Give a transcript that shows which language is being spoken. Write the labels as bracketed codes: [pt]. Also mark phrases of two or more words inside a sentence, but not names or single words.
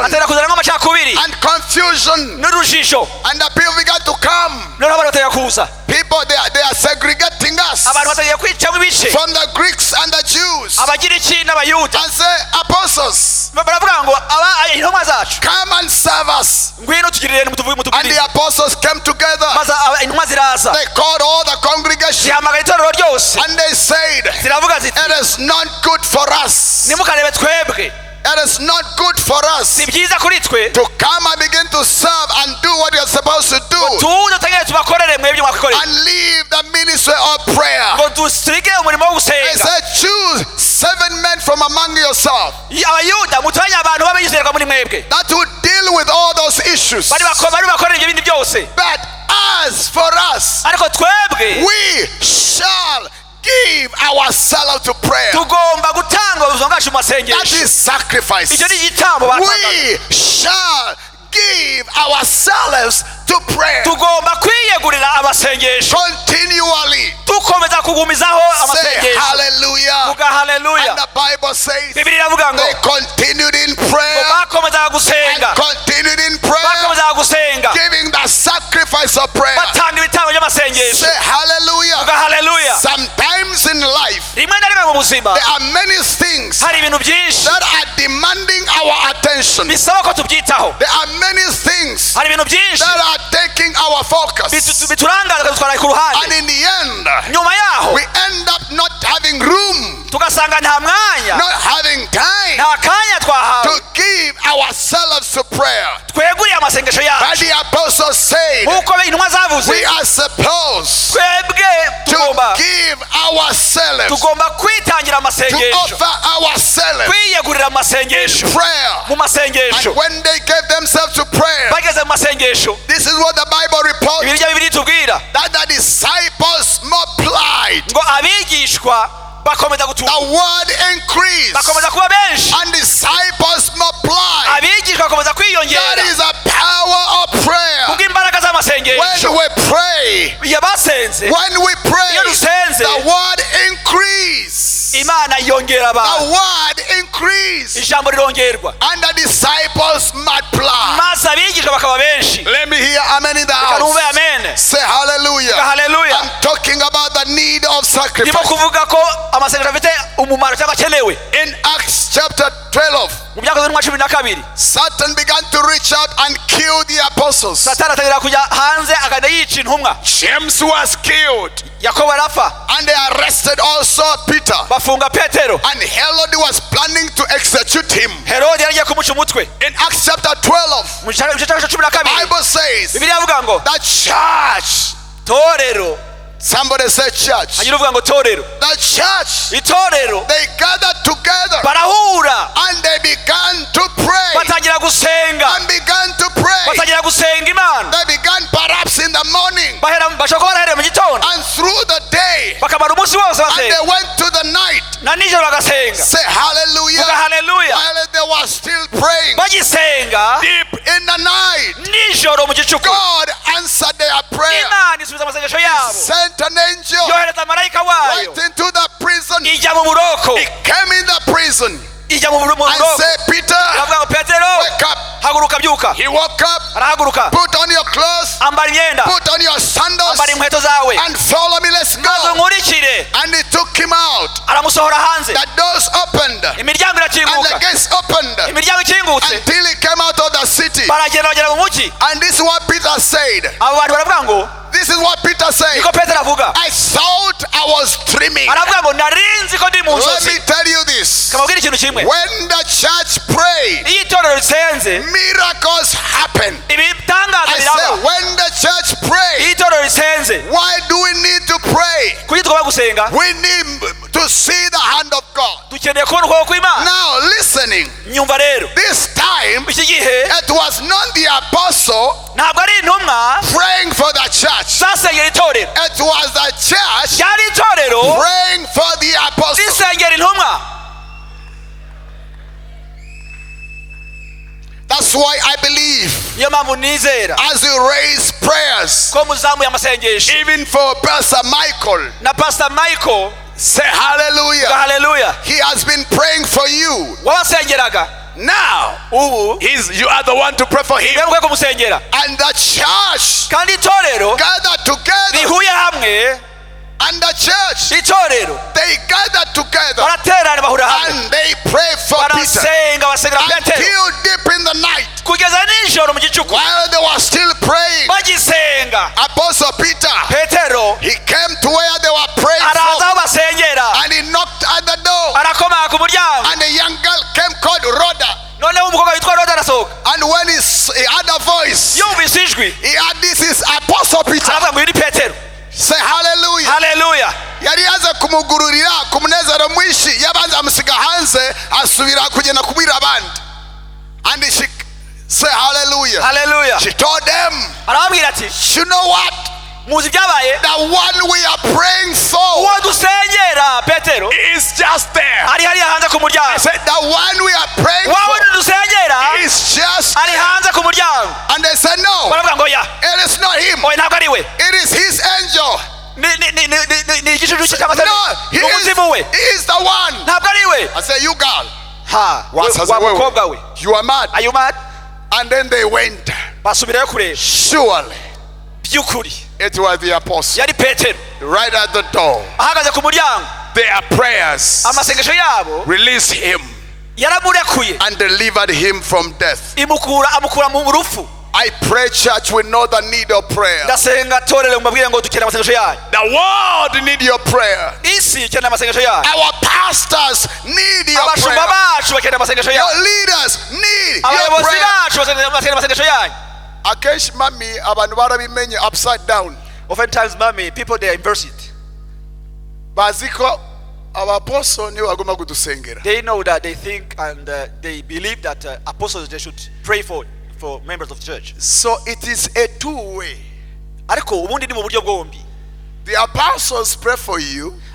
[rw] atera kuzanamo amacakubiri [en] and confusion. [rw] n'urujijo. [en] And the people began to come. [rw] Noneho abantu batangira kuza, [en] People, they are segregating us [rw] abantu batangira kwicamo ibice, [en] from the Greeks and the Jews. [rw] abagiriki n'abayuda, [en] And say, apostles, [rw] baravuga ngo intumwa zacu [en] come and serve us. [rw] ngwino tugirire [en] And the [rw] mutubwirize. [en] apostles came together. [rw] Maze intumwa ziraza, [en] They called all the congregation [rw] zihamagara itorero ryose, [en] and they said, [rw] ziravuga ziti [en] it is not good for us. [rw] nimukarebe twebwe, [en] It is not good for us [rw] si byiza kuri twe [en] to come and begin to serve and do what you're supposed to do [rw] tuze tutangire tubakorere mwebwe mwakoreye, [en] and leave the ministry of prayer. [rw] ngo dusige umurimo wo [en] They [rw] gusenga. [en] said, choose 7 men from among yourself [rw] Abayuda mutoranye abantu b'abizerwa muri mwebwe, [en] that will deal with all those issues. [rw] bari bakorera ibyo bindi byose, [en] But as for us, [rw] ariko twebwe [en] we shall give ourselves to prayer. [rw] tugomba gutanga ubuzima bwacu mu [en] That [rw] masengesho. [en] is sacrifice. [rw] Icyo ni igitambo batangaga. [en] We shall give ourselves to prayer [rw] Tugomba kwiyegurira amasengesho, [en] continually. [rw] dukomeza kugumizaho [en] Say [rw] amasengesho. [en] hallelujah. [rw] Vuga haleluya. [en] And the Bible says [rw] Bibiliya iravuga ngo [en] they continued in [rw] ngo [en] prayer [rw] bakomezaga [en] and [rw] gusenga, [en] continued in prayer, [rw] bakomezaga gusenga, [en] giving the sacrifice of prayer. [rw] batanga ibitambo by'amasengesho. [en] Say hallelujah. [rw] Vuga haleluya. [en] Sometimes in life [rw] Rimwe na rimwe mu buzima [en] there are many things [rw] hari ibintu byinshi [en] that are demanding our attention. [rw] bisaba ko tubyitaho, [en] There are many things [rw] hari ibintu byinshi [en] that are taking our focus. [rw] biturangaza bikadutwara ku [en] And [rw] ruhande, [en] in the end, [rw] nyuma yaho [en] we end up not having room, [rw] tugasanga nta mwanya, [en] not having time [rw] nta kanya [en] to [rw] twahawe [en] give ourselves to prayer. [rw] tweguriye amasengesho [en] But [rw] yacu. [en] the apostles said, [rw] Nk'uko intumwa zavuze, [en] we are supposed [rw] twebwe [en] to [rw] tugomba [en] give ourselves, [rw] kwitangira [en] to [rw] amasengesho, [en] offer ourselves [rw] kwiyegurira amasengesho, [en] prayer. [rw] mu masengesho. [en] And when they gave themselves to prayer, [rw] Bageze mu masengesho, [en] this is what the Bible reports, [rw] ibiri bya bibiri tubwira [en] that the disciples multiplied, [rw] ngo abigishwa bakomeza [en] the [rw] gutuba, [en] word increased, [rw] bakomeza kuba benshi, [en] and disciples multiplied. [rw] abigishwa bakomeza [en] That [rw] kwiyongera [en] is a power of prayer. [rw] kubw'imbaraga z'amasengesho. [en] When we pray, [rw] Iyo basenze, [en] when we pray, [rw] iyo dusenze, [en] the word increase. [rw] Imana yongera [en] The [rw] abantu, [en] word increase, [rw] ijambo rirongerwa, [en] and the disciples multiply. [rw] maze abigishwa bakaba benshi. [en] Let me hear amen in the [rw] Kanumve [en] house. [rw] amen. [en] Say hallelujah. [rw] Haleluya. [en] I'm talking about the need of [rw] Ndimo [en] sacrifice. [rw] kuvuga ko amasengesho afite umumaro cyangwa akenewe. [en] In Acts chapter 12, [rw] Mu Byakozwe n'umwa 12, [en] Satan began to reach out and kill the apostles. [rw] Satani atangira kujya hanze akajya yica intumwa. [en] James was killed, [rw] Yakobo arapfa, [en] and they arrested also Peter. [rw] bafunga Petero. [en] And Herod was planning to execute him. [rw] Herode yari agiye kumuca umutwe. [en] In Acts chapter 12, [rw] Mu gice cya 12, [en] Bible says [rw] Bibiliya ivuga ngo [en] the church, [rw] torero, [en] somebody say church, [rw] hanyuma uvuga ngo torero, [en] the church, [rw] itorero [en] they gathered together [rw] barahura, [en] and they began to pray [rw] batangira gusenga, [en] and began to pray. [rw] batangira gusenga Imana. [en] They began perhaps in the morning [rw] Bashobora kuba barahereye mu gitondo, [en] and through the day, [rw] bakamara umunsi wose [en] and they [rw] basenga, [en] went to the night. [rw] na nijoro bagasenga. [en] Say hallelujah. [rw] Vuga haleluya. [en] While they were still praying [rw] Bagisenga [en] deep in the night, [rw] nijoro mu gicuku, [en] God answered their prayer, [rw] Imana isubiza amasengesho yabo, [en] sent an angel [rw] yohereza marayika wayo, [en] right into the prison. [rw] ijya mu buroko, [en] He came in the prison [rw] ijya mu [en] and [rw] buroko, [en] said, Peter, [rw] iravuga ngo Petero, [en] wake up. [rw] haguruka byuka. [en] He woke up, [rw] Arahaguruka, [en] put on your clothes, [rw] ambara imyenda, [en] put on your sandals, [rw] ambara inkweto zawe, [en] and follow me. Let's [rw] maze [en] go. [rw] unkurikire. [en] And he took him out. [rw] Aramusohora hanze, [en] The doors opened [rw] imiryango [en] and the [rw] irakinguka, [en] gates opened [rw] imiryango ikingutse, [en] until he came out of the city. [rw] baragenda bagera mu mujyi. [en] And this is what Peter said. [rw] Abo bantu baravuga ngo, [en] This is what Peter said. [rw] niko Petero avuga, [en] I thought I was dreaming. [rw] aravuga ngo narinzi ko ndi mu [en] Let me [rw] nzozi. [en] tell you this. [rw] Kamubwira ikintu kimwe, [en] When the church prayed, [rw] iyo itorero risenze [en] miracles happen. [rw] ibitangaza [en] I [rw] biraba. [en] said, when the church prayed, [rw] Iyo itorero risenze, [en] why do we need to pray? [rw] kuki tugomba gusenga? [en] We need to see the hand of God. [rw] dukeneye kubona ukuboko kw'Imana. [en] Now listening, [rw] nyumva rero [en] this time [rw] iki gihe [en] it was not the apostle [rw] ntabwo ari intumwa [en] praying for the church. [rw] zasengera itorero, [en] It was the church [rw] ryari itorero [en] praying for the apostle. [rw] risengera intumwa. [en] That's why I believe [rw] niyo mpamvu nizera [en] as you raise prayers, [rw] ko muzamuye amasengesho [en] even for Pastor Michael, [rw] na Pastor Michael, [en] say hallelujah. [rw] haleluya, [en] He has been praying for you. [rw] wabasengeraga. [en] Now, [rw] ubu [en] you are the one to pray for him. [rw] niwe mukwiye kumusengera, [en] And the church [rw] kandi itorero [en] gathered together. [rw] rihuye hamwe. [en] And the church, [rw] itorero [en] they gathered together. [rw] baraterana bahura hamwe, [en] And they pray for Peter [rw] barasenga basengera Petero [en] until deep in the night. [rw] kugeza nijoro mu gicuku. [en] While they were still praying, [rw] bagisenga [en] Apostle Peter, [rw] Petero [en] he came to where they were praying [rw] araza [en] for, [rw] aho basengera, [en] and he knocked at the door. [rw] arakomanga ku muryango. [en] And a young girl came called Rhoda. [rw] noneho umukobwa witwa Roda arasohoka, [en] And when he had a voice, [rw] yumvise ijwi [en] he had, this is Apostle Peter. [rw] aravuga ngo uyu ni Petero. [en] Say hallelujah. [rw] haleluya. Yari yaze kumugururira ku munezero mwinshi, yabanza amusiga hanze asubira kugenda kubwira abandi. [en] And she say hallelujah. [rw] haleluya. [en] She told them, [rw] arababwira ati [en] you know what? [rw] muzi ibyabaye, [en] The one we are praying for [rw] uwo dusengera Petero [en] is just there. [rw] ari hariya hanze ku [en] I [rw] muryango. [en] said, the one we are praying [rw] wowe [en] for [rw] dusengera [en] is just [rw] ari [en] there. [rw] hanze ku muryango. [en] And they said, no, [rw] baravuga ngo ya [en] it is not him. [rw] oya ntabwo ari we, [en] It is his angel. [rw] ni igicucu cye cyangwa se [en] No, he [rw] ni umuzimu we, [en] is the one. [rw] ntabwo ari we. [en] I said, you girl, [rw] ha [en] Once I said, [rw] wa [en] wait, wait. [rw] mukobwa we, [en] you are mad. are you mad? And then they went. [rw] basubirayo kureba, [en] Surely [rw] by'ukuri [en] it was the apostle [rw] yari Petero [en] right at the door. [rw] ahagaze ku muryango. [en] Their prayers [rw] amasengesho yabo [en] released him [rw] yaramurekuye, [en] and delivered him from death. [rw] amukura mu rupfu. [en] I pray, church, we know the need of prayer. [rw] ndasenga torero mubabwire ngo dukeneye amasengesho yanyu, [en] The world need your prayer. [rw] isi ikeneye amasengesho yanyu, [en] Our pastors need your [rw] abashumba [en] prayer. [rw] bacu bakeneye amasengesho [en] Your [rw] yanyu, [en] leaders need your [rw] abayobozi [en] prayer. [rw] bacu bakeneye amasengesho yanyu. Akenshi mami abantu barabimenye [en] upside down. Oftentimes mommy, people they inverse it. [rw] Bazi ko abapostle nibo bagomba kudusengera. [en] They know that, they think and they believe that apostles they should pray for members of the church. So it is a two-way. [rw] ariko ubundi ni mu buryo bwombi. [en] The apostles pray for you,